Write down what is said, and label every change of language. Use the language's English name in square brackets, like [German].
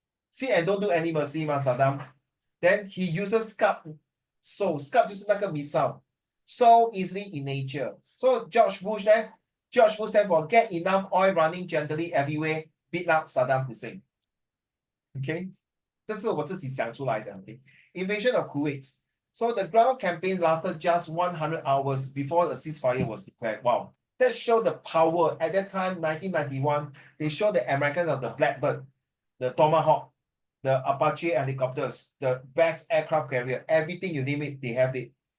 [English] Sit and don't do any mercy, Saddam. Then he uses scalp. So scalp [Chinese] 就是那个 [English] missile. So easily in nature. So George Bush there, George Bush stand for get enough oil running gently everywhere, beat out Saddam Hussein. [Chinese] Okay, 这是我自己想出来的。 [English] Okay, invasion of Kuwait. So the ground campaign lasted just 100 hours before the ceasefire was declared. Wow, that showed the power at that time. 1991, they showed the Americans of the Blackbird, the Tomahawk, the Apache helicopters, the best aircraft carrier, everything you name it, they have it.